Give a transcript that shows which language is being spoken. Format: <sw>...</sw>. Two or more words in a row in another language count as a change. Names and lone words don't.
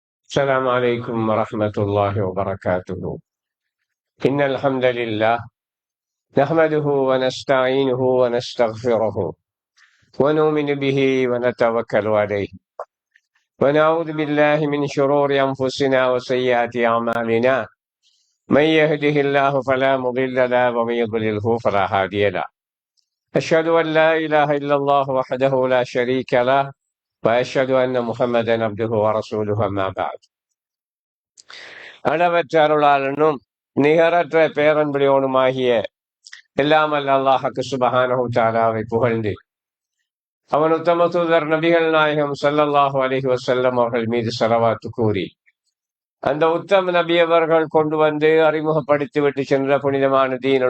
<ar>السلام عليكم ورحمة الله وبركاته. إن الحمد لله نحمده ونستعينه ونستغفره ونؤمن به ونتوكل عليه ونعوذ بالله من شرور أنفسنا وسيئات أعمالنا. من يهده الله فلا مضل له ومن يضلله فلا هادي له. أشهد أن لا إله إلا الله وحده لا شريك له وأشهد أن محمدا عبده ورسوله أما بعد.</ar> <ta>அளவற்ற அருளாளனும் நிகரற்ற பேரன்புடையவனுமாகிய எல்லாம் அல்ல அல்லாஹ்வுக்கு</ta> <ar>سبحانه تعالى</ar> <ta>புகழ்ந்து அவன் உத்தம தூதர் நபிகள் நாயகம்</ta> <ar>صلى الله عليه وسلم</ar> <ta>அவர்கள் மீது ஸலவாத்து கூறி அந்த உத்தம நபி அவர்கள் கொண்டு வந்து அறிமுகப்படுத்தி விட்டு சென்ற புனிதமான தீனுல்</ta>